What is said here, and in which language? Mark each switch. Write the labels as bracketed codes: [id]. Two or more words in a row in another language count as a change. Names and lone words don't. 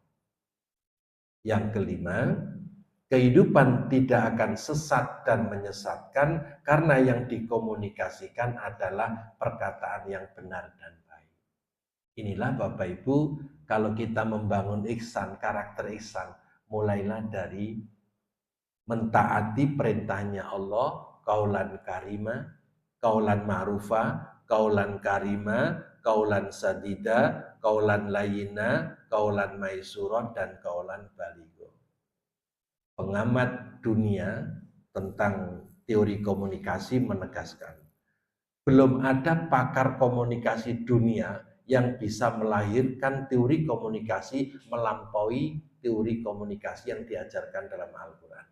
[id] Yang kelima, kehidupan tidak akan sesat dan menyesatkan karena yang dikomunikasikan adalah perkataan yang benar dan baik. Inilah Bapak Ibu, kalau kita membangun ihsan, karakter ihsan, mulailah dari mentaati perintahnya Allah, [ar] قولا كريما، قولا معروفا، قولا كريما، قولا سديدا، قولا لينا، قولا ميسورا, [id] dan [ar] قولا بليغا. [id] Pengamat dunia tentang teori komunikasi menegaskan, belum ada pakar komunikasi dunia yang bisa melahirkan teori komunikasi melampaui teori komunikasi yang diajarkan dalam Al-Quran.